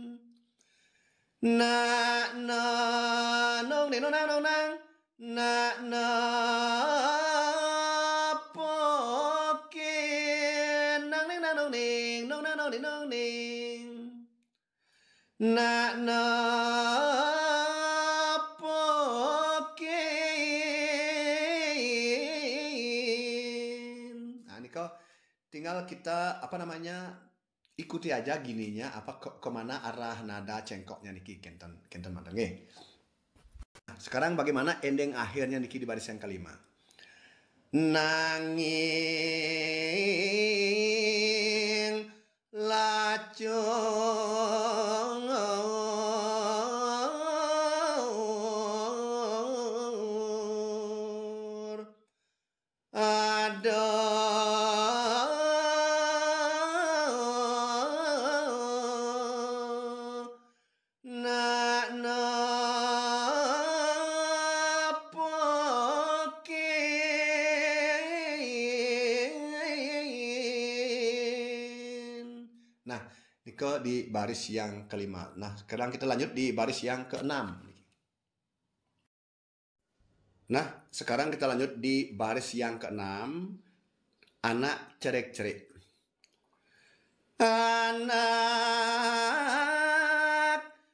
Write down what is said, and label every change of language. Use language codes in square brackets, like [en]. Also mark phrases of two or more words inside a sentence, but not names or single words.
[id] na nung ning nung nang na pokin nang ning nang ning nung nang ning nung ning na pokin. Nah, ini kok tinggal kita apa namanya ikuti aja gininya apa kemana arah nada cengkoknya niki [ban] kenten mandeng. [id] Nah, sekarang bagaimana ending akhirnya niki di baris yang kelima. [ban] Nanging lacur ada nak nepokin. [id] Nah, niko di baris yang kelima. Nah, sekarang kita lanjut di baris yang keenam. Nah, sekarang kita lanjut di baris yang keenam. [ban] Anak cerik-cerik. Anak